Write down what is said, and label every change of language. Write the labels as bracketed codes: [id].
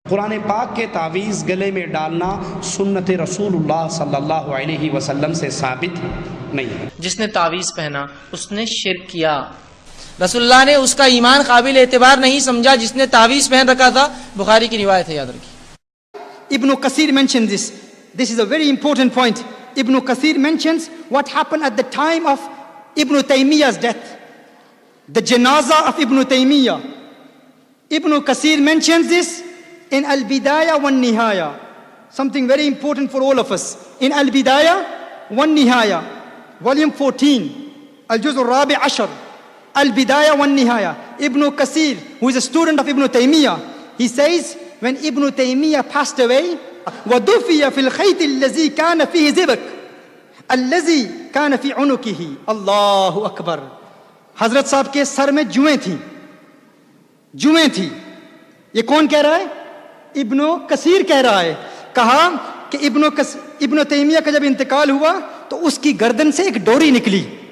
[ur] قرآن پاک کے تعویذ گلے میں ڈالنا سنت رسول اللہ صلی اللہ علیہ وسلم سے ثابت نہیں ہے. جس نے تعویذ پہنا اس نے شرک کیا. رسول اللہ نے اس کا ایمان قابل اعتبار نہیں سمجھا جس نے تعویذ پہن رکھا تھا. بخاری کی روایت ہے، یاد رکھیے. [en] Ibn Kathir mentions this. This is a very important point. Ibn Kathir mentions what happened at the time of Ibn Taymiyyah's death. The janaza of Ibn Taymiyyah. Ibn Kathir mentions this in Al-Bidayah wa Nihaya. Something very important for all of us. In Al-Bidayah wa Nihaya, volume 14, Al-Juz al-Rabi' Ashar, Al-Bidayah wa Nihaya. Ibn Kathir, who is a student of Ibn Taymiyyah, he says when Ibn Taymiyyah passed away, [ar] وَدُفِيَ فِي الْخَيْتِ الَّذِي كَانَ فِيهِ زِبَكْ الَّذِي كَانَ فِي عُنُقِهِ. [ur] اللہ اکبر. حضرت صاحب کے سر میں جوئیں تھی. یہ کون کہہ رہا ہے؟ ابن کثیر کہہ رہا ہے. کہا کہ ابن تیمیہ کا جب انتقال ہوا تو اس کی گردن سے ایک ڈوری نکلی.